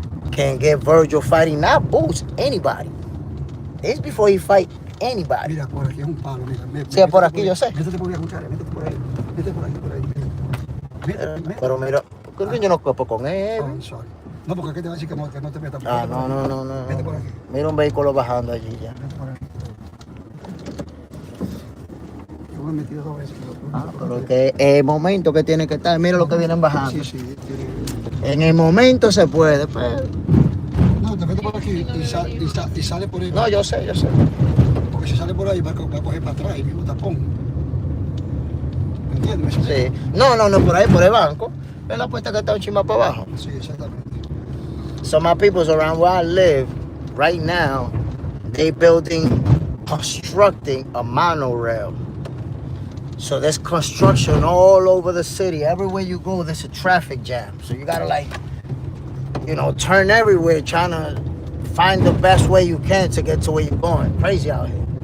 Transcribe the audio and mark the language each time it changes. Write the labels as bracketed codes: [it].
[en] can get Virgil fighting not Boots, anybody. It's before he fight anybody. [es] Mira, por aquí es un palo, mira. Sí, es por aquí, yo sé. Métete por ahí a escuchar, métete por ahí. Métete por aquí, por ahí. Métete. Pero mira, ¿por qué yo no copo con él? [en] Oh, sorry. [es] No, porque aquí te va a decir que no te metas. Ah, no. Vete por aquí. Mira un vehículo bajando allí ya. Vete por aquí. Yo me he metido 2 veces. Pero que el momento que tiene que estar, mira lo que vienen bajando. Sí. En el momento se puede, pero... No, te metes por aquí y sale por ahí. No, yo sé. Porque si sale por ahí va a coger para atrás y mismo tapón. ¿Me entiendes? Sí. No, por ahí, por el banco. Ve la puerta que está un chima para abajo. Sí, exactamente. [en] So my people's around where I live right now, they constructing a monorail. So there's construction all over the city. Everywhere you go, there's a traffic jam. So you gotta turn everywhere trying to find the best way you can to get to where you're going. Crazy out here.